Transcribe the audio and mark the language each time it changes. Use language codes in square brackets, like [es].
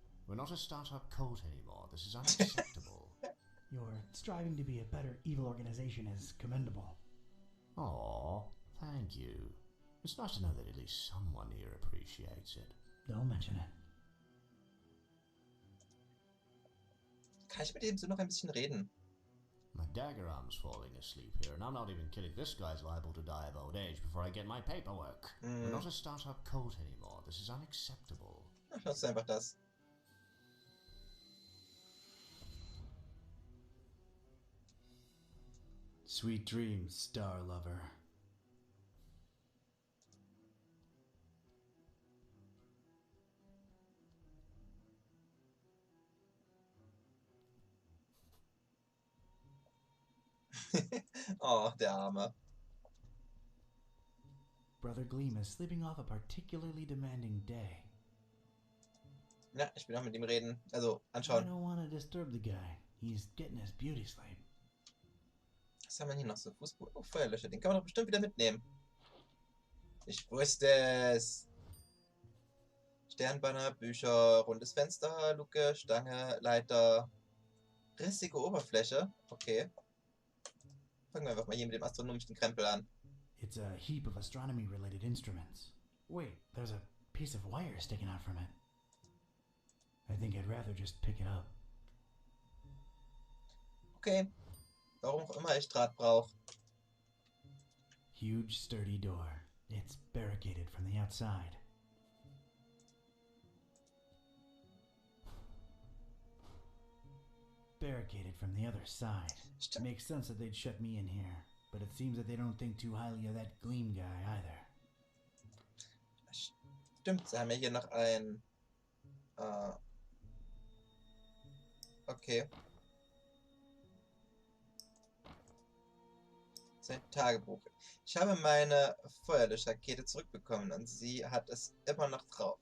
[en] We're not a startup cult anymore. This is unacceptable. Your striving to be a better evil organization is commendable. Aw, thank you. It's nice to know that at least someone here appreciates it. Don't mention it. [de] Kann ich mit dem so noch ein bisschen reden? [en] My dagger arm's falling asleep here, and I'm not even kidding. This guy's liable to die of old age before I get my paperwork. We're not a startup cult anymore. This is unacceptable. [de] Ach, das ist einfach das. [en] Sweet dreams, star lover. [de] Oh, der Arme. [en] Brother Gleam is sleeping off a particularly demanding day. [de] Ja, ich will auch mit ihm reden. Also, [en] I [de] anschauen. [en] don't want to disturb the guy. He's getting his beauty sleep. [de] Was haben wir hier noch so? Fußboden. Oh, Feuerlöscher. Den kann man doch bestimmt wieder mitnehmen. Ich wusste es. Sternbanner, Bücher, rundes Fenster, Luke, Stange, Leiter, rissige Oberfläche. Okay. Fangen wir einfach mal hier mit dem astronomischen Krempel an. [en] It's a heap of astronomy-related instruments. Wait, there's a piece of wire sticking out from it. I think I'd rather just pick it up. Okay. [de] Warum auch immer ich Draht brauche. [en] Huge, sturdy door. It's barricaded from the outside. Barricaded from the other side. [de] Stimmt. [en] Makes sense that they'd shut me in here, but it seems that they don't think too highly of that Gleam guy either. [de] Stimmt, sie haben ja hier noch ein... okay. Sein Tagebuch. Ich habe meine Feuerlöschrakete zurückbekommen und sie hat es immer noch drauf.